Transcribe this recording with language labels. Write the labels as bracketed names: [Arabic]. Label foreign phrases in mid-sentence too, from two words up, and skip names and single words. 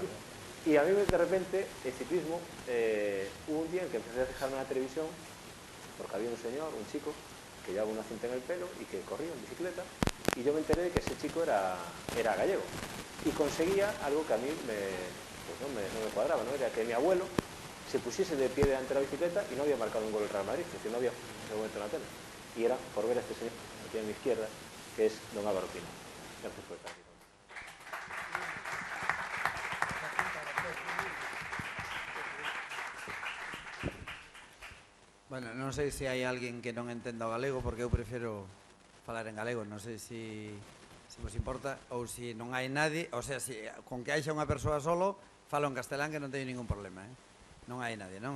[Spanish] Y a mí de repente el ciclismo, hubo un día en que empecé a fijarme en la televisión porque había un señor, un chico, que llevaba una cinta en el pelo y que corría en bicicleta y yo me enteré de que ese chico era gallego y conseguía algo que a mí no me cuadraba, ¿no? Era que mi abuelo se pusiese de pie delante de la bicicleta y no había marcado un gol el Real Madrid, es decir, no había en ese momento en la tele. Y era por ver a este señor aquí a mi izquierda, que es don Álvaro Pino. Gracias por estar aquí. [Galician] Bueno, non sei se hai alguén que non entenda o galego, porque eu prefiro falar en galego, non sei se vos importa, ou se non hai nadie, [Spanish] o sea, [Galician] con que haixa unha persoa solo, falo en castelán que non teño ningún problema, non hai nadie, non?